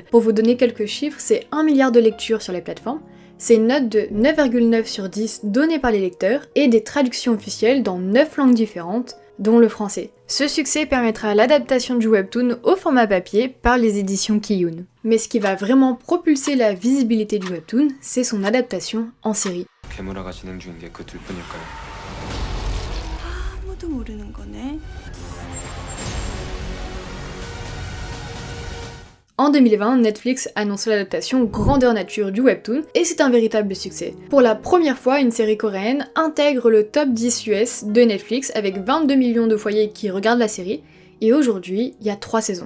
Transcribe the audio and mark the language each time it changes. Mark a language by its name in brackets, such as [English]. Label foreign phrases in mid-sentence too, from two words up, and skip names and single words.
[French] Pour vous donner quelques chiffres, c'est 1 milliard de lectures sur les plateformes, c'est une note de 9,9 sur 10 donnée par les lecteurs et des traductions officielles dans 9 langues différentes, dont le français. Ce succès permettra l'adaptation du webtoon au format papier par les éditions Kiyun. Mais ce qui va vraiment propulser la visibilité du webtoon, c'est son adaptation en série. [Korean] 괴물화가 진행 중인 게 그 둘뿐일까요? 아무도 모르는 거네. [French] En 2020, Netflix annonce l'adaptation grandeur nature du webtoon et c'est un véritable succès. Pour la première fois, une série coréenne intègre le top 10 US de Netflix avec 22 millions de foyers qui regardent la série et aujourd'hui, il y a 3 saisons.